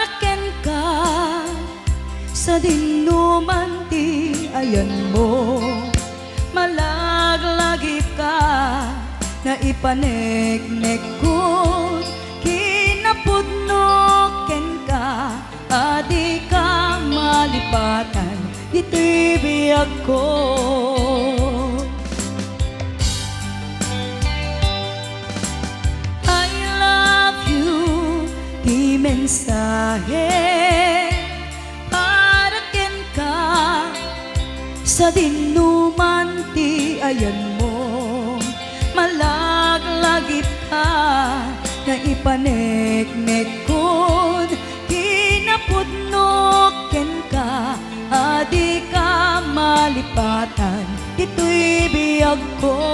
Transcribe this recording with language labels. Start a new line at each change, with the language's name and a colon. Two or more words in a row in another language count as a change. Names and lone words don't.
Iloko: ken ka sa dinuman ti ayan mo, malaglagi ka na ipaneknek ko, kinapudno ken ka, adi ka malipatan iti biyag ko.
English: I love you,
Iloko: di mensahe para ken ka sa dinuman ti ayan mo, malaglagip ka na ipaneknek kod, kinapudno ken ka, adi ka malipatan ito'y biyag ko.